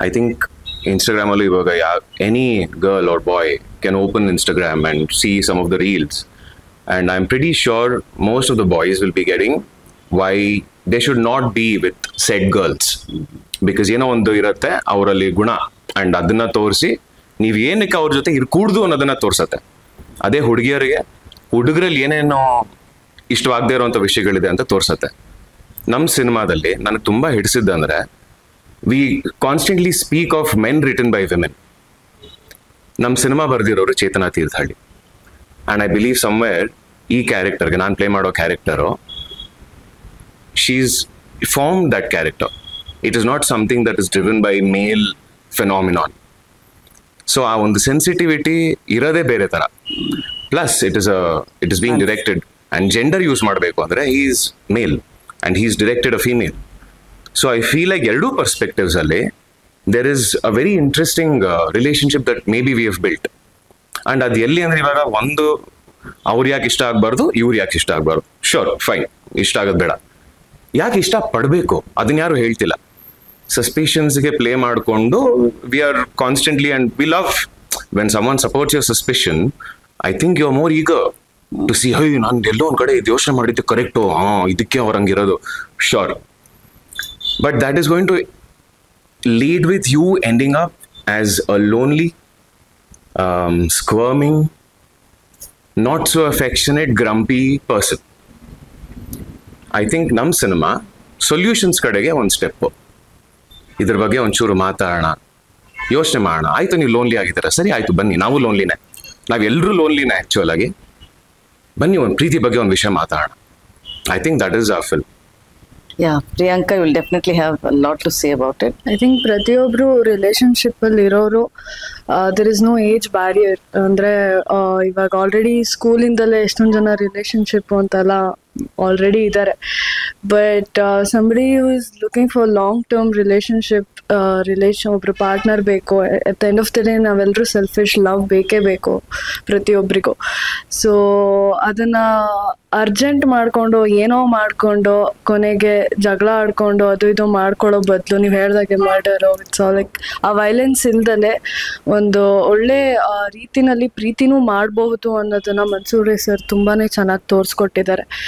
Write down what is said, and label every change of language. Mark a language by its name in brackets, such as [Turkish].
[English] I think Instagram [Kannada] allu ivaga [English] any girl or boy can open Instagram and see some of the reels, and I'm pretty sure most of the boys will be getting why they should not be with said girls, because [Kannada] ಏನೋ ಒಂದು ಇರುತ್ತೆ ಅವರಲ್ಲಿ ಗುಣ, and ಅದನ್ನ ತೋರಿಸಿ ನೀವು ಏನಕ್ಕೆ ಅವ್ರ ಜೊತೆ ಇರ್ಕೂಡ್ದು ಅನ್ನೋದನ್ನ ತೋರ್ಸತ್ತೆ. ಅದೇ ಹುಡುಗರಲ್ಲಿ ಏನೇನೋ ಇಷ್ಟವಾಗದೇ ಇರೋಂಥ ವಿಷಯಗಳಿದೆ ಅಂತ ತೋರ್ಸತ್ತೆ. ನಮ್ಮ ಸಿನಿಮಾದಲ್ಲಿ ನನಗೆ ತುಂಬಾ ಹಿಡಿಸಿದ್ದಂದ್ರೆ, [English] we constantly speak of men written by women. [Kannada] ನಮ್ಮ cinema ಬರ್ದಿರೋರು Chetana Thirthahalli, [English] and I believe somewhere [Kannada] ಈ ಕ್ಯಾರೆಕ್ಟರ್ಗೆ, ನಾನು ಪ್ಲೇ ಮಾಡೋ character, [English] She's form that character. It is not something that is driven by male phenomenon. [Kannada] So ಆ ಒಂದು ಸೆನ್ಸಿಟಿವಿಟಿ ಇರೋದೇ ಬೇರೆ ಥರ. [English] plus it is being directed, [Kannada] and gender use ಮಾಡಬೇಕು ಅಂದರೆ [English] He is male and he is directed a female. So I feel like [Kannada] ಎರಡೂ perspectives ಅಲ್ಲಿ [English] there is a very interesting relationship that maybe we have built. [Kannada] And ಅದು ಎಲ್ಲಿ ಅಂದ್ರೆ, ಇವಾಗ ಒಂದು ಅವ್ರು ಯಾಕೆ ಇಷ್ಟ ಆಗಬಾರ್ದು, ಇವ್ರು ಯಾಕೆ ಇಷ್ಟ ಆಗಬಾರ್ದು, ಶೋರ್ ಫೈನ್, ಇಷ್ಟ ಆಗೋದು ಬೇಡ, ಯಾಕೆ ಇಷ್ಟ ಪಡಬೇಕು ಅದನ್ನ ಯಾರು ಹೇಳ್ತಿಲ್ಲ. ಸಸ್ಪಿಷನ್ಸ್ಗೆ ಪ್ಲೇ ಮಾಡಿಕೊಂಡು [English] We are constantly, and we love when someone supports your suspicion. I think you are more eager to see, [Kannada] high ನಾನು ಎಲ್ಲೋ ಒಂದು ಕಡೆ ಇದು ಯೋಚನೆ ಮಾಡಿದ್ದೆ ಕರೆಕ್ಟು, ಇದಕ್ಕೆ ಅವ್ರು ಹಂಗಿರೋದು, sure. [English] But that is going to lead with you ending up as a lonely, squirming, not so affectionate, grumpy person. I think [Kannada] ನಮ್ಮ cinema solutions ಕಡೆಗೆ ಒಂದು ಸ್ಟೆಪ್ಪು. ಇದ್ರ ಬಗ್ಗೆ ಒಂಚೂರು ಮಾತಾಡೋಣ, ಯೋಚನೆ ಮಾಡೋಣ. ಆಯಿತು, ನೀವು ಲೋನ್ಲಿ ಆಗಿದ್ದೀರಾ, ಸರಿ ಆಯಿತು, ಬನ್ನಿ ನಾವು ಲೋನ್ಲಿನೇ, ನಾವೆಲ್ಲರೂ ಲೋನ್ಲಿನೇ ಆ್ಯಕ್ಚುಲ್ ಆಗಿ, ಬನ್ನಿ ಒಂದು ಪ್ರೀತಿ ಬಗ್ಗೆ ಒಂದು ವಿಷಯ ಮಾತಾಡೋಣ. [English] I think that is our film. Yeah, Priyanka will definitely have a lot to say about it. I think [Kannada] ಪ್ರತಿಯೊಬ್ರು ರಿಲೇಶನ್ಶಿಪ್ ಅಲ್ಲಿ ಇರೋರು, [English] there is no age barrier. [Kannada] ಅಂದ್ರೆ ಇವಾಗ ಆಲ್ರೆಡಿ ಸ್ಕೂಲಿಂದಲೇ ಎಷ್ಟೊಂದು ಜನ ರಿಲೇಶನ್ಶಿಪ್ ಅಂತೆಲ್ಲ ಆಲ್ರೆಡಿ ಇದ್ದಾರೆ. [English] but somebody who is looking for long term relationship, [Kannada] ಒಬ್ರು ಪಾರ್ಟ್ನರ್ ಬೇಕು. [English] at the end of the day [Kannada] ನಾವೆಲ್ಲರೂ ಸೆಲ್ಫಿಶ್, ಲವ್ ಬೇಕೇ ಬೇಕು ಪ್ರತಿಯೊಬ್ಬರಿಗೂ. ಸೊ ಅದನ್ನ ಅರ್ಜೆಂಟ್ ಮಾಡ್ಕೊಂಡು ಏನೋ ಮಾಡ್ಕೊಂಡು ಕೊನೆಗೆ ಜಗಳ ಆಡ್ಕೊಂಡು ಅದು ಇದು ಮಾಡ್ಕೊಳ್ಳೋ ಬದಲು, ನೀವು ಹೇಳ್ದಾಗೆ ಮರ್ಡರು, [English] it's all like ಆ violence [Kannada] ಇಲ್ದಲೆ ಒಂದು ಒಳ್ಳೆ ರೀತಿನಲ್ಲಿ ಪ್ರೀತಿನೂ ಮಾಡಬಹುದು ಅನ್ನೋದನ್ನ ಮನ್ಸೂರಿ ಸರ್ ತುಂಬಾನೇ ಚೆನ್ನಾಗಿ ತೋರಿಸ್ಕೊಟ್ಟಿದ್ದಾರೆ.